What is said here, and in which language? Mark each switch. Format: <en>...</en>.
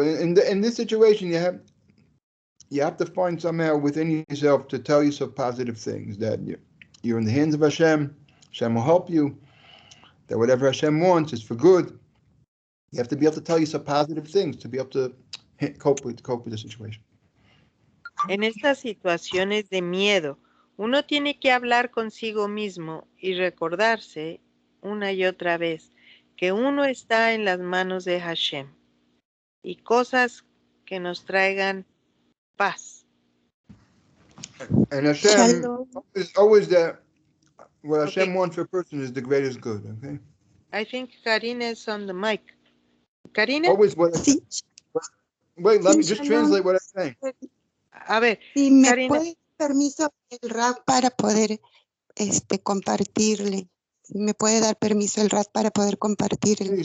<en>In this situation, you have to find somehow within yourself to tell yourself positive things, that you're in the hands of Hashem. Hashem will help you. That whatever Hashem wants is for good. You have to be able to tell yourself positive things to be able to cope with the situation.</en> <es>En estas situaciones de miedo, uno tiene que hablar consigo mismo y recordarse una y otra vez que uno está en las manos de Hashem y cosas que nos traigan paz.</es> <en>And Hashem is always that what Hashem wants for a person is the greatest good. Okay. I think Karina is on the mic. Karina. Always what. Wait, let me just translate what I'm saying.</en> <es>A ver, si me Karina. puede permiso el RAP para poder compartirle. Si me puede dar permiso el RAP para poder compartirle.</es>